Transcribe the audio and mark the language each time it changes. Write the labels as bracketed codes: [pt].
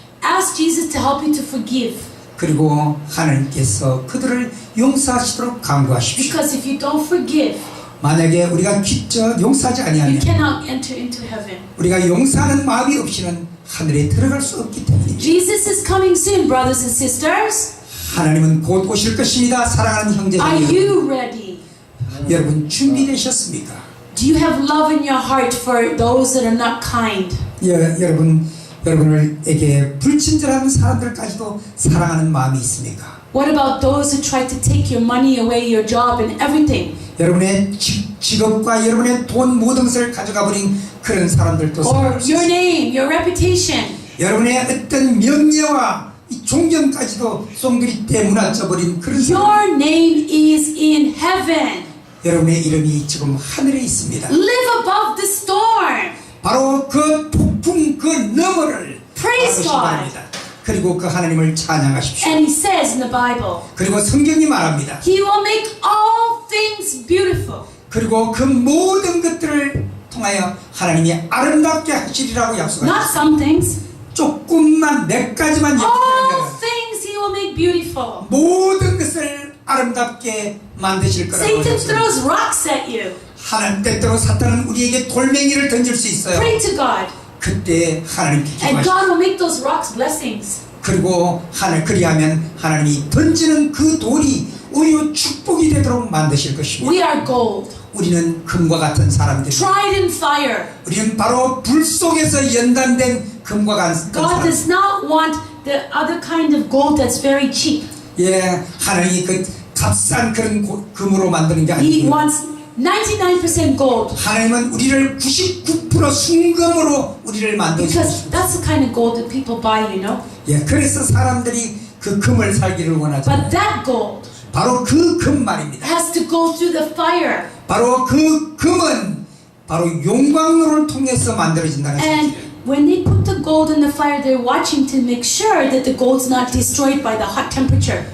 [en] Ask Jesus to help you to forgive. [ko] 그리고 하나님께서 그들을 용서하시도록 강구하십시오. [en] Because if you don't forgive, [ko] 만약에 우리가 용서하지 [en] you [ko] 아니하면 [en] cannot enter into heaven. [ko] 우리가 용서하는 마음이 없이는 하늘에 들어갈 수 없기 때문입니다. [en] Jesus is coming soon, brothers and sisters. [ko] 하나님은 곧 오실 것입니다. 사랑하는 형제들 [en] Are [ko] 여러분. [en] you ready? [ko] 여러분 준비되셨습니까? [en] Do you have love in your heart for those that are not kind? [ko] 여러분 여러분에게 불친절한 사람들까지도 사랑하는 마음이 있습니까? [en] What about those who try to take your money away, your job and everything? [ko] 여러분의 직업과 여러분의 돈 모든 것을 가져가 버린 그런 사람들도 [en] Or [ko] 사랑할 수 [en] your [ko] 있습니다. [en] name, your reputation? [ko] 여러분의 어떤 명예와 이 존경까지도 쏜그리 떼무너져 버린 그런 사람. [en] Your name is in heaven. [ko] 여러분의 이름이 지금 하늘에 있습니다. [en] Live above the storm. [ko] 바로 그 폭풍 그 너머를 [en] Praise [ko] 바라보시기 [en] God. [ko] 바랍니다. 그리고 그 하나님을 찬양하십시오. [en] And he says in the Bible, [ko] 그리고 성경이 말합니다. [en] he will make all things beautiful. [ko] 그리고 그 모든 것들을 통하여 하나님이 아름답게 하시리라고 [en] Not [ko] 약속하셨습니다. [en] some things. [ko] 조금만 몇 가지만 [en] All [ko] 얘기하면 [en] things he will make beautiful. [ko] 모든 것을 아름답게 만드실 거라고 [en] Satan [ko] 약속합니다. [en] throws rocks at you. [ko] 하나님 때때로 사탄은 우리에게 돌멩이를 던질 수 있어요. [en] Pray to God. [ko] 그때 하나님께 [en] And [ko] 기도하십시오. [en] God will make those rocks blessings. [ko] 그리고 그리하면 하나님이 던지는 그 돌이 오히려 축복이 되도록 만드실 것입니다. [en] We are gold, [ko] 우리는 금과 같은 사람들입니다. [en] tried in fire. [ko] 우리는 바로 불 속에서 연단된 금과 같은 [en] God [ko] 사람. [en] does not want the other kind of gold that's very cheap. [ko] 예, 하나님이 그 값싼 그런 금으로 만드는 게 [en] He [ko] 아니고 [en] wants 99% gold. [ko] 하나님은 우리를 99% 순금으로 우리를 [en] Because [ko] 만드셨습니다. [en] that's the kind of gold that people buy, you know. [ko] 예, 그래서 사람들이 그 금을 살기를 원하죠. [en] But that gold [ko] 바로 그 금 말입니다. [en] has to go through the fire. [ko] 바로 그 금은 바로 용광로를 통해서 만들어진다는 [en] And [ko] 사실이에요. [en] when they put the gold in the fire, they're watching to make sure that the gold's not destroyed by the hot temperature.